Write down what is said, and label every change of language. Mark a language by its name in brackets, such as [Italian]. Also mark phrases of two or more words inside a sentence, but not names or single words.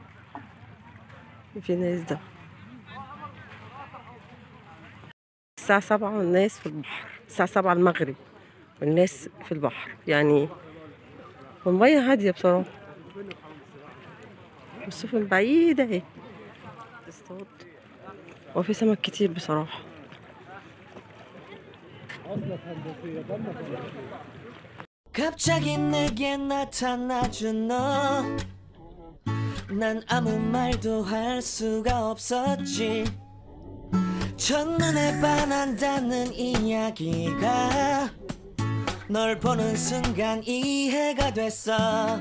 [Arabic] في ناس ده الساعة 7 والناس في البحر. الساعة 7 المغرب والناس في البحر يعني. والمية هادية بصراحة، السفن بعيدة اهي تصطاد، وفي سمك كتير بصراحة. [Korean] 갑자기 내게 나타나준 너, 난 아무 말도 할 수가 없었지. 첫눈에 반한다는 이야기가 널 보는 순간 이해가 됐어.